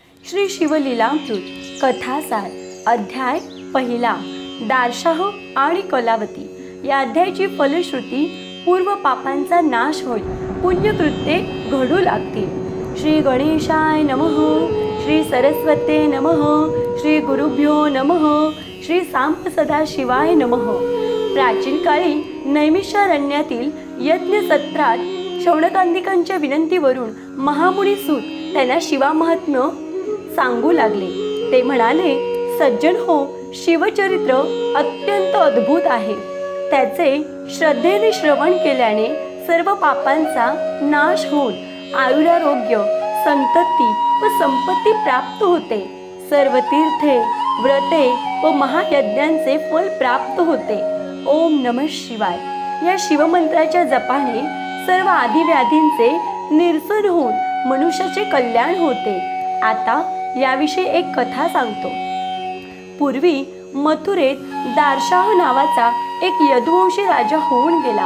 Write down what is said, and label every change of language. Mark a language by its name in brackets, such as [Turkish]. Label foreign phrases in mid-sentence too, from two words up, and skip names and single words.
[Marathi] श्री शिवलीलामृत कथासार अध्याय पहिला दारशाह आणि कलावती। या अध्यायाची फलश्रुती पूर्व पापांचा नाश होईल, पुण्यकृत्ये घडू लागतील। [Sanskrit] श्री गणेशाय नमः, श्री सरस्वते नमः, श्री गुरुभ्यो नमः, श्री सांब सदाशिवाय नमः। [Marathi] प्राचीन काळी नैमिषारण्यातील यज्ञ सत्रात शौनकांदिकांच्या विनंतीवरून महामुनी सूत त्यांना शिवामहात्म्य सांगू लागले। ते म्हणाले, सज्जन हो, शिवचरित्र अत्यंत अद्भुत आहे। त्याचे श्रद्धेने श्रवण केल्याने सर्व पापांचा नाश होऊन आयुरारोग्य, संतती व संपत्ती प्राप्त होते। सर्व तीर्थे, व्रते व महायज्ञांचे फल प्राप्त होते। [Sanskrit] ओम नमः शिवाय [Marathi] या शिवमंत्राच्या जपाने सर्व आदिव्याधींचे निरसन होऊन मनुष्याचे कल्याण होते। आता याविषयी एक कथा सांगतो। पूर्वी मथुरेत दारशाह नावाचा एक यदुवंशी राजा होऊन गेला।